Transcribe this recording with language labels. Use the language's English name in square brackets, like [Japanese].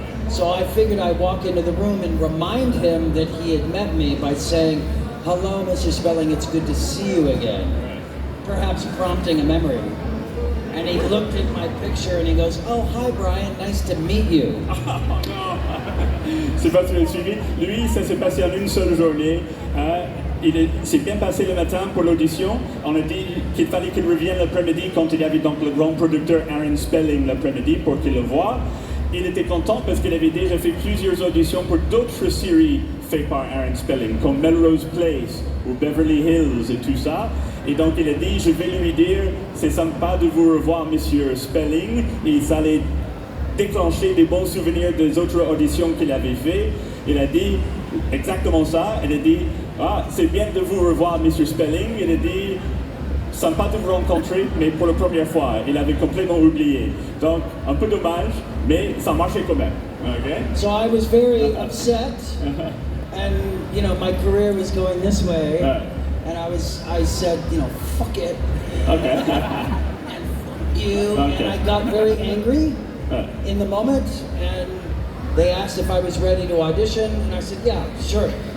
[English] So I figured I'd walk into the room and remind him that he had met me by saying, "Hello, Mr. Spelling, it's good to see you again." Perhaps prompting a memory. And he looked at my picture and he goes, "Oh, hi Brian, nice to meet you." [French] C'est pas si vous l'avez suivi. Lui, ça s'est passé en une seule journée. Il s'est bien passé le matin pour l'audition. On a dit qu'il fallait qu'il revienne l'après-midi quand il y avait donc le grand producteur Aaron Spelling l'après-midi pour qu'il le voie. Il était content parce qu'il avait déjà fait plusieurs auditions pour d'autres séries faites par Aaron Spelling, comme Melrose Place ou Beverly Hills et tout ça. Et donc il a dit, je vais lui dire, c'est sympa de vous revoir, Monsieur Spelling. Et ça allait déclencher des bons souvenirs des autres auditions qu'il avait fait. Il a dit exactement ça. Il a dit, c'est bien de vous revoir, Monsieur Spelling. Il a dit, sympa de vous rencontrer, mais pour la première fois. Il avait complètement oublié. Donc, un peu dommage, mais ça marchait quand même. [English] Okay? So I was very upset, and my career was going this way, and I said, fuck it, okay. and fuck you, okay. And I got very angry in the moment, and they asked if I was ready to audition, and I said, yeah, sure.